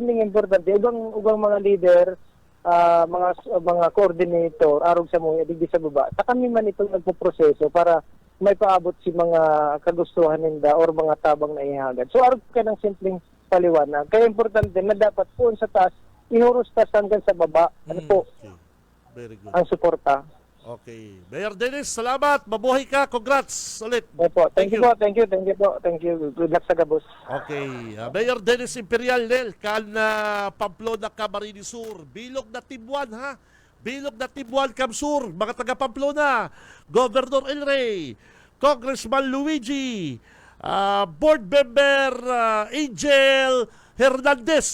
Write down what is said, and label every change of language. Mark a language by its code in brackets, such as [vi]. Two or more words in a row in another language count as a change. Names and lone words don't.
[bik] Ugang mga leader, mga coordinator, arog sa mga digdi sa baba. Sa kami man itong nagpo-proseso para may paabot si mga kagustuhan ninda or mga tabang na ihagad. So, arog ka ng simpleng paliwanag. Kaya importante na dapat po sa taas, ihurus tas hanggang sa baba. Ano po, [en] Okay. Very good. [bik] ang suporta. [tl] Okay. Mayor Dennis, salamat. Mabuhay ka. Congrats ulit. Opo, [en] thank you po. Thank you. Good luck [bik] sa gabos. [en] Okay. Mayor Dennis Imperial Nel, Pamplona, Camarines Sur. [bik] Bilog na Tibuan, ha? Bilog na Tibuan, Camsur. Mga taga Pamplona. Governor El Rey. Congressman Luigi. Board Member Angel Hernandez.